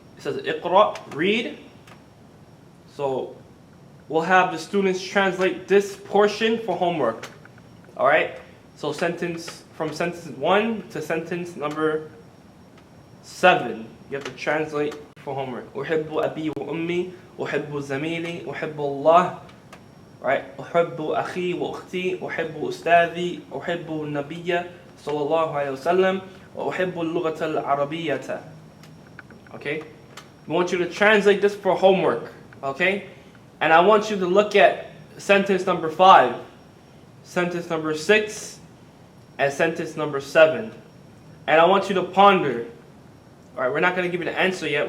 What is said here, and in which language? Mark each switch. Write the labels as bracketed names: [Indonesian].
[English] It says, Iqra, read. So, we'll have the students translate this portion for homework. Alright, so from sentence 1 to sentence number 7. You have to translate for homework. [Arabic] أحب أبي وأمي, أحب زميلي, أحب الله. [English] Right? [Arabic] أحب أخي وأختي, أحب أستاذي, أحب النبي صلى الله عليه وسلم, وأحب اللغة العربية. [English] Okay? We want you to translate this for homework. Okay? And I want you to look at sentence number 5, sentence number 6, and sentence number 7. And I want you to ponder. Alright, we're not going to give you the answer yet.